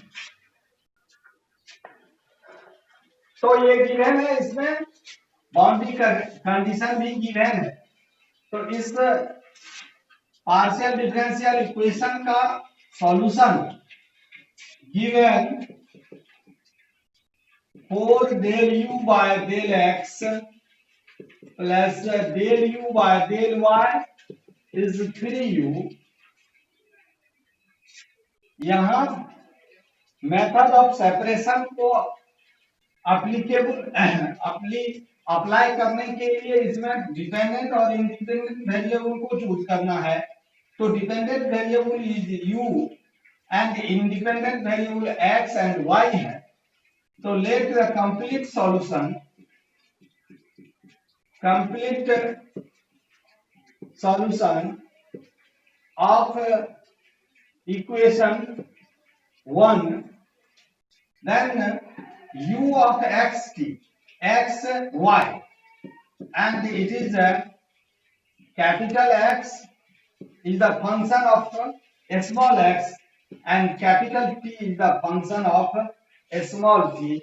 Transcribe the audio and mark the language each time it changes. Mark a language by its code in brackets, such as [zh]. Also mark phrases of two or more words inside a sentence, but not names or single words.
[hi] तो ये गिवन है, इसमें [en] boundary condition [hi] भी गिवन है। तो इस [en] partial differential equation का solution given 4 del u by del x plus del u by del y is 3u। [hi] यहां [en] method of separation [hi] को अप्लाई करने के लिए इसमें डिपेंडेंट और [en] independent variable [hi] को चूज करना है। [en] तो dependent variable is u and independent variable x and y है। तो let the complete solution of equation 1, then u of xt x y, and it is a capital X is the function of a small x and capital T is the function of a small t.